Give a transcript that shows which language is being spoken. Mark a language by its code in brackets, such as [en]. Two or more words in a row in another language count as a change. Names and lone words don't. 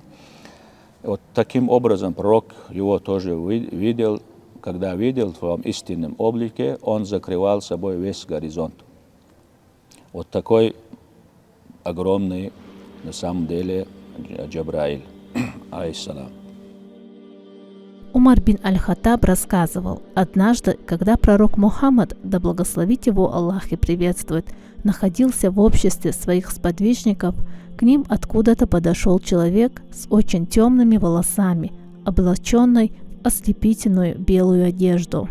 [ru] Вот таким образом пророк его тоже видел. Когда видел в своем истинном облике, он закрывал собой весь горизонт. Вот такой огромный, на самом деле, Джабраиль, алейхиссалам. Умар бин Аль-Хаттаб рассказывал, однажды, когда пророк Мухаммад, да благословит его Аллах и приветствует, находился в обществе своих сподвижников, к ним откуда-то подошел человек с очень темными волосами, облаченный в ослепительную белую одежду.